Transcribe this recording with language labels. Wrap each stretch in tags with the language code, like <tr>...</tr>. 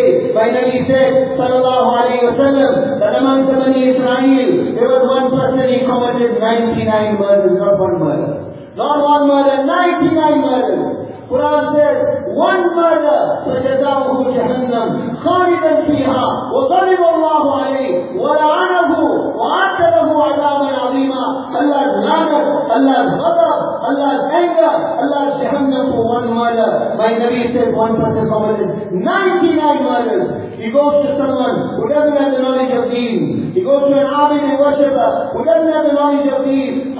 <en>My Nabi said, sallallahu alayhi wa sallam, that among the Bani Israel, there was one person, he committed 99 murders, not one murder. Not one murder, 99 murders. Quran says, one murder,</en> <ar>فَجَزَاؤُهُ جَهَنَّمْ خَالِدًا فِيهَا وَغَضِبَ اللَّهُ عَلَيْهِ وَلَعَنَهُ وَأَعَدَّ لَهُ عَذَابًا عَظِيمًا.</ar> <en>Allah's laughter, Allah's ghadab, Allah's anger, Allah's jahannam for one murder. My Nabi says, one person committed 99 murders. He goes to someone who doesn't have the knowledge of deen. He goes to an abid and worshipper who doesn't have the knowledge of deen.</en>